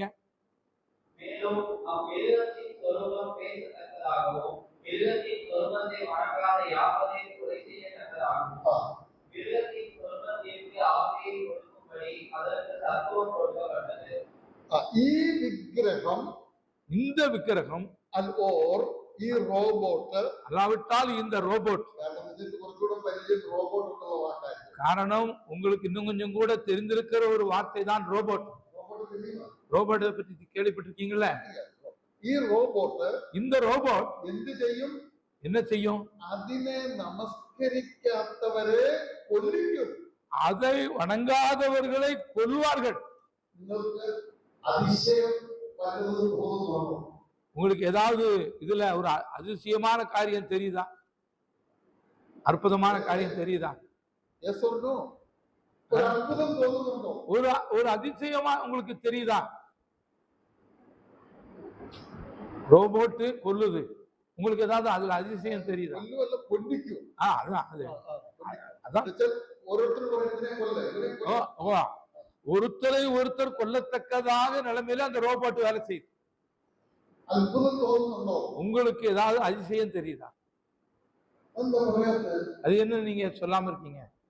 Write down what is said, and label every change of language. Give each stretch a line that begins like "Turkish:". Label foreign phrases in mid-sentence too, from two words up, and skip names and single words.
Tamil: மேலும் அவ்விருகத்தின் துரோகம் பேசத்தக்கதாகவும் மிருகத்தின் துரோகத்தை வணங்காத யாவரையும் கொலை செய்யத்தக்கதாகவும் மிருகத்தின் துரோகத்திற்கு ஆவியை கொடுக்கும்படி அதற்கு சத்துவம் கொடுக்கப்பட்டது.
Malayalam: ഈ വിഗ്രഹം
Tamil: இந்த விக்கிரகம்
Malayalam: or ഈ റോബോട്ട്
Tamil: அல்லாவிட்டால் இந்த ரோபோட்,
Malayalam: കാരണം ഇതിന് കുറച്ചുകൂടെ പരിചയം റോബോട്ട് എന്നുള്ള വാക്കായിരുന്നു.
Tamil: காரணம் உங்களுக்கு இன்னும் கொஞ்சம் கூட தெரிந்திருக்கிற ஒரு வார்த்தை தான் ரோபோட். റോബോട്ട് தெரியுமா? ரோபோட்டை பற்றி கேள்விப்பட்டிருக்கீங்களா?
Malayalam: ഈ റോബോട്ട്
Tamil: இந்த ரோபோட்
Malayalam: എന്ത് ചെയ്യും?
Tamil: என்ன செய்யும்?
Malayalam: അതിനെ നമസ്കരിക്കാത്തവരെ കൊല്ലിക്കും.
Tamil: அதை வணங்காதவர்களை கொல்வார்கள்.
Malayalam: നിങ്ങൾക്ക് അതിശയം വല്ലതും തോന്നുന്നുണ്ടോ?
Tamil: உங்களுக்கு ஏதாவது இதுல ஒரு அதிசயமான காரியம் தெரியுதா? அற்புதமான காரியம் தெரியுதா?
English: Yes or no?
Tamil: ஒரு அற்புதம் തോന്നുന്നുണ്ടോ? ஒரு அதிசயமா உங்களுக்கு தெரியுதா? ரோபோட் கொல்லுது, உங்களுக்கு ஏதாவது அதுல அதிசயம் தெரியுதா?
Malayalam: കൊല്ലുവല്ല കൊല്ലിക്കും.
Tamil: அதான் ஒருத்தரை ஒருத்தர் கொல்லத்தக்கதாக நிலைமையில அந்த ரோபோட் வேலை செய்யுது.
Malayalam: அற்புதம் തോന്നുന്നുണ്ടോ?
Tamil: உங்களுக்கு ஏதாவது அதிசயம் தெரியுதா? அது என்ன நீங்க சொல்லாம இருக்கீங்க?